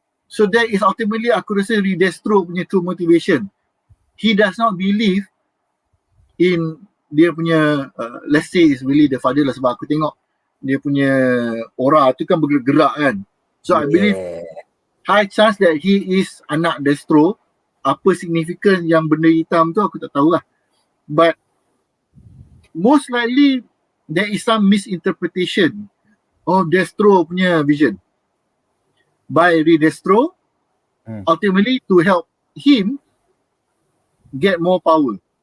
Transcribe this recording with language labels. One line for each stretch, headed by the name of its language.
English: So that is ultimately
Malay: aku rasa
English: RE-DESTRO
Malay: punya
English: true motivation. He does not believe in
Malay: dia punya
English: let's say is really the father
Malay: lah, sebab aku tengok dia punya aura tu kan bergerak kan.
English: So I believe high chance that he is
Malay: anak
English: Destro.
Malay: Apa signifikan yang benda hitam tu aku tak tahulah.
English: But most likely there is some misinterpretation of Destro
Malay: punya
English: vision by RE-DESTRO ultimately to help him get more power.